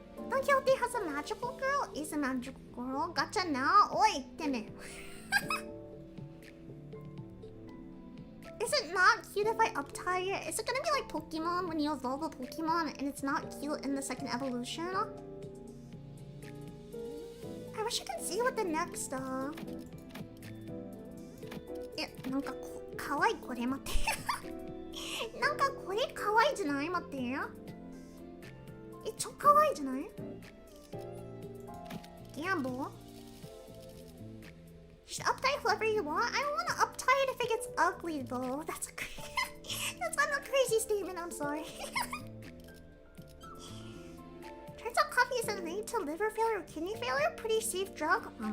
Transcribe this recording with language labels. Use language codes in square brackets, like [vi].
[en] Don Quixote has a magical girl? Is a magical girl? Gotcha now? Oi, damn it. Is it not cute if I uptie it? Is it gonna be like Pokemon when you evolve a Pokemon and it's not cute in the second evolution? I wish I could see what the next [ja] なんかかわいいこれ待ってなんかこれかわいいじゃない待って超かわいいじゃない [en] Gamble Should uptie whoever you want? I don't want to uptie it if it gets ugly though. That's not a crazy statement, I'm sorry. Turns out coffee isn't linked to liver failure or kidney failure. Pretty safe drug.